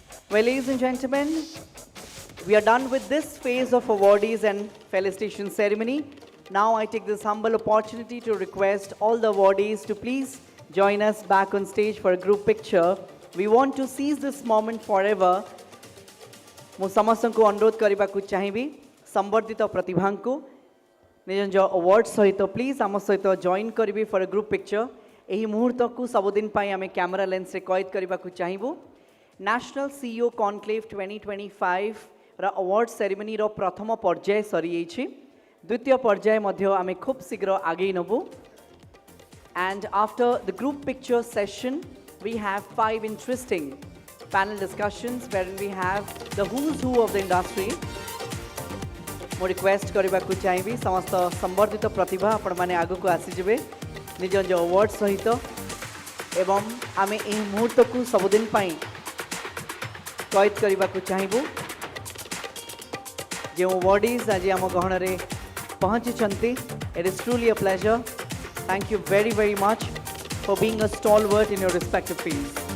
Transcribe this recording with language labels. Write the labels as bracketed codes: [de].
[en] Well, ladies and gentlemen, we are done with this phase of awardees and felicitation ceremony. Now I take this humble opportunity to request all the awardees to please join us back on stage for a group picture. We want to seize this moment forever. [or] ମୁଁ ସମସ୍ତଙ୍କୁ ଅନୁରୋଧ କରିବାକୁ ଚାହିଁବି ସମ୍ବର୍ଦ୍ଧିତ ପ୍ରତିଭାଙ୍କୁ ନିଜ ନିଜ award ସହିତ ପ୍ଲିଜ୍ ଆମ ସହିତ ଜଏନ୍ କରିବି [en] For a group picture. [or] ଏହି ମୁହୂର୍ତ୍ତକୁ ସବୁଦିନ ପାଇଁ ଆମେ କ୍ୟାମେରା ଲେନ୍ସରେ କଏଦ କରିବାକୁ ଚାହିଁବୁ। ନ୍ୟାସନାଲ CEO କନକ୍ଲେଭ୍ 2025 ର ଆୱାର୍ଡ ସେରିମନିର ପ୍ରଥମ ପର୍ଯ୍ୟାୟ ସରିଯାଇଛି। ଦ୍ୱିତୀୟ ପର୍ଯ୍ୟାୟ ମଧ୍ୟ ଆମେ ଖୁବ୍ ଶୀଘ୍ର ଆଗେଇ ନେବୁ। [en] And after the group picture session, we have 5 interesting panel discussions wherein we have the who's who of the industry. [or] ମୁଁ ରିକ୍ୱେଷ୍ଟ କରିବାକୁ ଚାହିଁବି ସମସ୍ତ ସମ୍ବର୍ଦ୍ଧିତ ପ୍ରତିଭା ଆପଣମାନେ ଆଗକୁ ଆସିଯିବେ ନିଜ ନିଜ ଆୱାର୍ଡ ସହିତ ଏବଂ ଆମେ ଏହି ମୁହୂର୍ତ୍ତକୁ ସବୁଦିନ ପାଇଁ କଏଦ କରିବାକୁ ଚାହିଁବୁ। ଯେଉଁ ଆୱାର୍ଡିଜ୍ ଆଜି ଆମ ଗହଣରେ ପହଞ୍ଚିଛନ୍ତି, [en] it is truly a pleasure. Thank you very, very much for being a stalwart in your respective fields.